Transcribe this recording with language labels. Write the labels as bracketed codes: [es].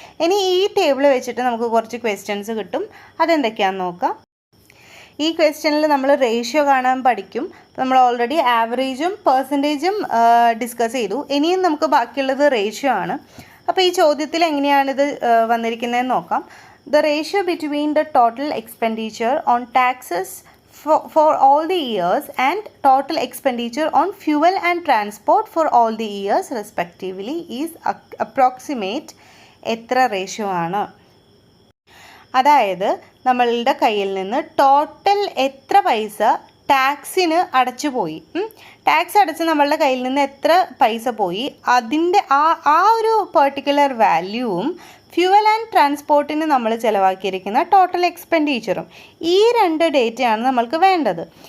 [ml] ഇനി ഈ ടേബിൾ വെച്ചിട്ട് നമുക്ക് കുറച്ച് ക്വസ്റ്റ്യൻസ് കിട്ടും. അതെന്തൊക്കെയാണെന്ന് നോക്കാം. ഈ ക്വസ്റ്റ്യനിൽ നമ്മൾ റേഷ്യോ കാണാൻ പഠിക്കും. നമ്മൾ ഓൾറെഡി ആവറേജും പെർസെൻറ്റേജും ഡിസ്കസ് ചെയ്തു. ഇനിയും നമുക്ക് ബാക്കിയുള്ളത് റേഷ്യോ ആണ്. അപ്പോൾ ഈ ചോദ്യത്തിൽ എങ്ങനെയാണിത് വന്നിരിക്കുന്നതെന്ന് നോക്കാം. [en] the ratio between the total expenditure on taxes for all the years and total expenditure on fuel and transport for all the years respectively is approximate [ml] എത്ര റേഷ്യോ ആണ്? അതായത് നമ്മളുടെ കയ്യിൽ നിന്ന് ടോട്ടൽ എത്ര പൈസ ടാക്സിന് അടച്ചു പോയി, ടാക്സ് അടച്ച് നമ്മളുടെ കയ്യിൽ നിന്ന് എത്ര പൈസ പോയി, അതിൻ്റെ ആ ഒരു പെർട്ടിക്കുലർ വാല്യൂവും ഫ്യൂവൽ ആൻഡ് ട്രാൻസ്പോർട്ടിന് നമ്മൾ ചിലവാക്കിയിരിക്കുന്ന ടോട്ടൽ എക്സ്പെൻഡിച്ചറും, ഈ രണ്ട് ഡേറ്റയാണ് നമ്മൾക്ക് വേണ്ടത്.